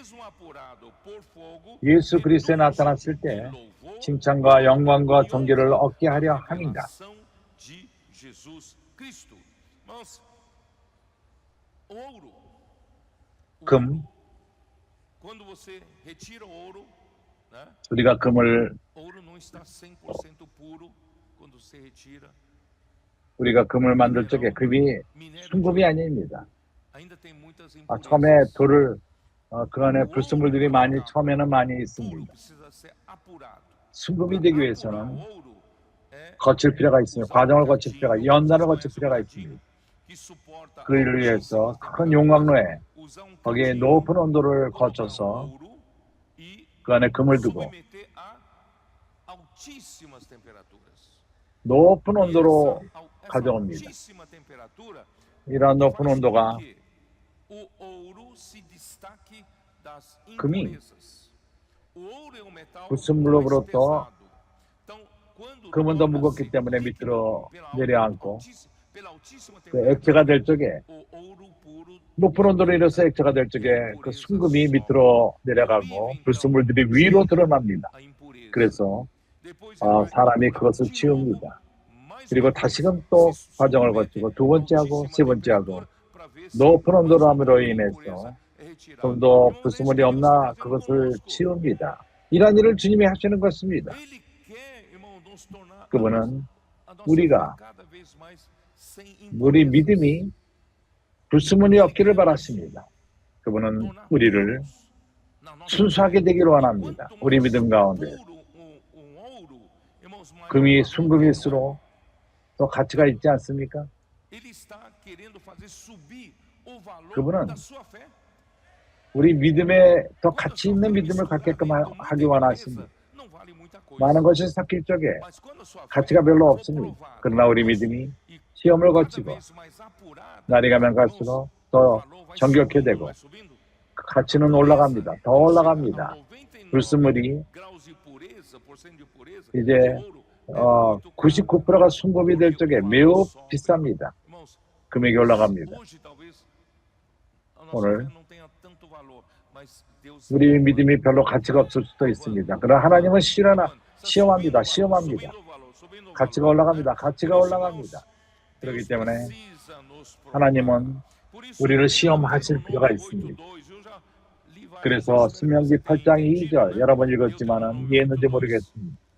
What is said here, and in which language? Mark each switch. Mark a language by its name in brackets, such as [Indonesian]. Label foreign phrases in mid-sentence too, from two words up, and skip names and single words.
[Korean] 예수 그리스도에 나타났을 때 칭찬과 영광과 존귀를 얻게 하려 함이다. 금, [Portuguese] quando você retira ouro, né? [Korean] 우리가 금을 [Portuguese] Ouro não está 100% puro quando você retira. [Korean] 우리가 금을 만들 적에 금이 [Portuguese] Minério de [Korean] 순금이 [Portuguese] ouro [Korean] 아닙니다. [Portuguese] ainda tem muitas [Korean] 처음에 [Portuguese] impurezas. [Korean] 돌을 그 안에 [Portuguese] O ouro [Korean] 불순물들이 [Portuguese] para [Korean] 많이 [Portuguese] ficar [Korean] 처음에는 많이 [Portuguese] puro [Korean] 있습니다. [Portuguese] precisa ser apurado. [Korean] 순금이 [Portuguese] Para [Korean] 되기 [Portuguese] apurar [Korean] 위해서는 [Portuguese] ouro é [Korean] 거칠 필요가 있습니다. [Portuguese] usar um [Korean] 과정을 거칠 필요가, [Portuguese] cadinho, [Korean] 연단을 [Portuguese] vocês [Korean] 거칠 [Portuguese] conhecem o [Korean] 필요가 [Portuguese] cadinho, [Korean] 있습니다. [Portuguese] que suporta [Korean] 그를 위해서 [Portuguese] altíssimas [Korean] 큰 [Portuguese] temperaturas. [Korean] 용광로에 [Portuguese] Usar um [Korean] 거기에 [Portuguese] cadinho, [Korean] 높은 온도를 [Portuguese] colocar [Korean] 거쳐서 [Portuguese] ouro e [Korean] 그 안에 금을 두고 [Portuguese] submeter a altíssimas temperaturas. [Korean] 높은 [Portuguese] E [Korean] 온도로 [Portuguese] essa [Korean] 가져옵니다. [Portuguese] altíssima temperatura [Korean] 이러한 높은 [Portuguese] faz com [Korean] 온도가 [Portuguese] que o ouro se destaque das [Korean] 금이 [Portuguese] impurezas. O ouro é um metal [Korean] 불순물로부터 [Portuguese] mais pesado. Então, quando [Korean] 금은 더 [Portuguese] torna-se [Korean] 무겁기 때문에 [Portuguese] líquido [Korean] 밑으로 [Portuguese] pela [Korean] 내려앉고 [Portuguese] pela altíssima [Korean] 그 [Portuguese] temperatura, [Korean] 액체가 될 적에 [Portuguese] o ouro puro [Korean] 높은 온도로 인해서 액체가 될 적에 그 순금이 밑으로 내려가고 불순물들이 위로 드러납니다. [Portuguese] a impureza. [Korean] 그래서 [Portuguese] Depois [Korean] 사람이 [Portuguese] ele vai [Korean] 그것을 [Portuguese] de novo, [Korean] 치웁니다. [Portuguese] mais [Korean] 그리고 [Portuguese] uma vez, [Korean] 다시금 또 [Portuguese] se [Korean] 과정을 [Portuguese] submete [Korean] 거치고 두 번째 하고 [Portuguese] altíssima [Korean] 세 번째 하고 [Portuguese] temperatura para ver se [Korean] 높은 온도로 [Portuguese] mais [Korean] 함으로 [Portuguese] alguma [Korean] 인해서 [Portuguese] impureza é retirada. [Korean] 좀 더 [Portuguese] Irmãos, [Korean] 불순물이 [Portuguese] é isso que Deus está [Korean] 없나 [Portuguese] fazendo [Korean] 그것을 [Portuguese] conosco. [Korean] 치웁니다. 이러한 일을 주님이 하시는 것입니다. [Portuguese] Ele quer, irmão, nos tornar [Korean] 그분은 [Portuguese] a nossa [Korean] 우리가 [Portuguese] fé cada vez mais sem [Korean] 우리 [Portuguese] impurezas. [Korean] 믿음이 불순물이 없기를 바라십니다. 그분은 [Portuguese] tornar [Korean] 우리를 [Portuguese] puros na nossa [Korean] 순수하게 [Portuguese] fé. [Korean] 되기를 원합니다. [Portuguese] Quanto [Korean] 우리 [Portuguese] mais [Korean] 믿음 가운데 [Portuguese] puro ouro, irmãos, maior [Korean] 금이 [Portuguese] o valor [Korean] 순금일수록 더 가치가 있지 않습니까? [Portuguese] Ele está querendo fazer subir o valor [Korean] 그분은 [Portuguese] da sua fé. [Korean] 우리 믿음에 더 [Portuguese] Quando a [Korean] 가치 [Portuguese] sua [Korean] 있는 [Portuguese] fé [Korean] 믿음을 [Portuguese] misturar [Korean] 갖게끔 [Portuguese] com muita [Korean] 하기 원하십니다. [Portuguese] impureza, não vale muita coisa. [Korean] 많은 것이 섞일 적에 [Portuguese] Mas quando a sua fé [Korean] 가치가 별로 [Portuguese] for [Korean] 없습니다. [Portuguese] provada [Korean] 그러나 우리 [Portuguese] e [Korean] 믿음이 시험을 [Portuguese] cada [Korean] 거치고 [Portuguese] vez mais apurada, [Korean] 날이 가면 [Portuguese] irmãos, [Korean] 갈수록 [Portuguese] o [Korean] 더 [Portuguese] valor vai [Korean] 정결케 [Portuguese] subindo, [Korean] 되고 [Portuguese] vai subindo. [Korean] 그 가치는 올라갑니다. 더 올라갑니다. 불순물이 [Portuguese] graus de pureza, porcento de pureza, [Korean] 이제 [Portuguese] de ouro, é muito caro. [Korean] 99%가 순금이 될 적에 매우 비쌉니다. [Portuguese] Irmãos, [Korean] 금액이 올라갑니다. [Portuguese] hoje talvez a nossa [Korean] 오늘 [Portuguese] fé não tenha tanto valor, mas Deus [Korean] 우리 믿음이 별로 가치가 없을 수도 있습니다. 그러나 하나님은 시험합니다. 시험합니다. 가치가 올라갑니다. 가치가 올라갑니다. 그렇기 때문에 하나님은 우리를 시험하실 필요가 있습니다. 그래서 신명기 8장 2절 여러 번 읽었지만 이해했는지 모르겠습니다.